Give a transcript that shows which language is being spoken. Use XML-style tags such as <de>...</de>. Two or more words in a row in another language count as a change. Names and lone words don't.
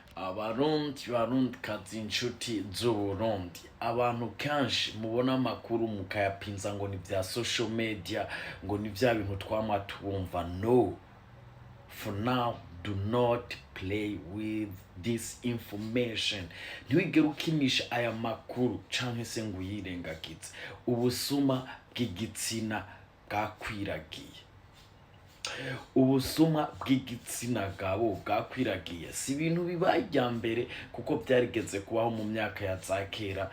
<rn>Barundi kazi inshuti z'Uburundi, abantu kenshi mubona amakuru mukayapinza ngo ni vya</rn> <en>social media,</en> <rn>ngo ni vya bintu twama tubumva.</rn> <en>No, for now, do not play with this information.</en> <rn>Ntiwigere ukinisha aya makuru canke se ngo uyirengagize. Ubusuma bw'igitsina bwakwiragiye. Ubusuma bw'igitsina gabo bwakwiragiye si ibintu bibaye irya mbere, kuko byarigeze kubaho mu myaka ya za kera.</rn>